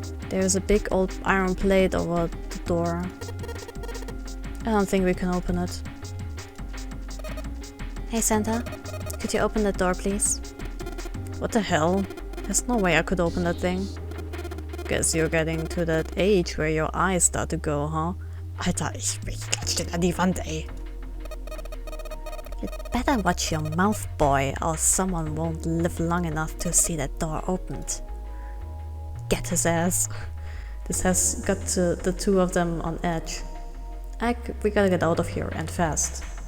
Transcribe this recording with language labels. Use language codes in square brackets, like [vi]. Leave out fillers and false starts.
[en] There's a big old iron plate over the door. I don't think we can open it. Hey Santa, could you open that door please? What the hell? There's no way I could open that thing. Guess you're getting to that age where your eyes start to go, huh? [de] Alter, ich klatsch den an die Wand, ey. [en] You'd better watch your mouth, boy, or someone won't live long enough to see that door opened. Get his ass. This has got the two of them on edge. We gotta get out of here, and fast.